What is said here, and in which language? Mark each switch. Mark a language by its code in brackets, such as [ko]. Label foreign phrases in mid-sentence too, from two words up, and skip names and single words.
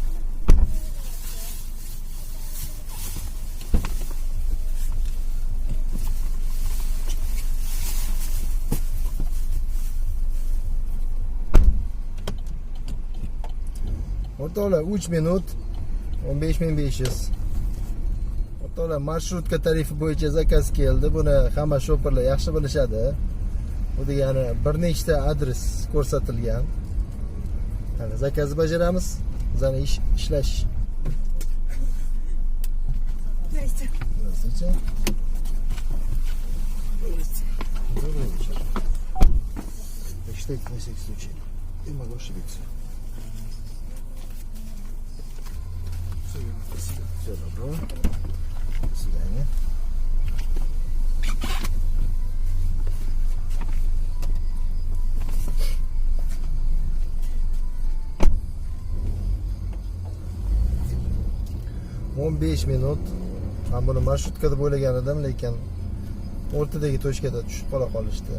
[uz] O'rtoqlar 3 minut 15500. O'rtoqlar marshrutka tarifi bo'yicha zakaz keldi. Buni hamma shoferlar yaxshi bilishadi. Bu degani bir nechta adres ko'rsatilgan. Mana zakazni bajaramiz. Bizani ishlash. [ru] Здрасте. Здравствуйте. Добрый вечер. Посчитайте на всякий случай. Я могу ошибиться. Все верно, спасибо. Всего доброго. До свидания. [uz] o'n 15 minut. Men buni marshrutka deb o'ylagan edim, lekin o'rtadagi tochkada tushib qolishdi.